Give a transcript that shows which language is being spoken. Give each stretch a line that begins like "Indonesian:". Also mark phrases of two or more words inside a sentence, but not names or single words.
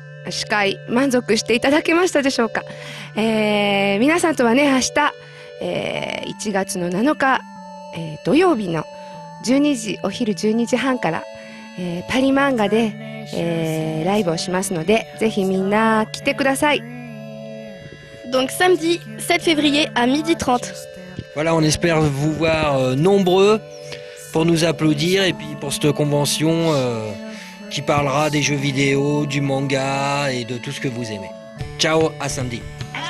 Japanese: 司会満足していただけましたでしょうか。皆さんとはね明日、1月の7日、土曜日の12時お昼12時半から、パリ漫画で、ライブをしますのでぜひみんな来てください。
French: Donc samedi 7 février à 12h30. Voilà, on espère vous voir nombreux pour nous applaudir et puis pour cette convention qui parlera des jeux vidéo, du manga et de tout ce que vous aimez. Ciao, à samedi.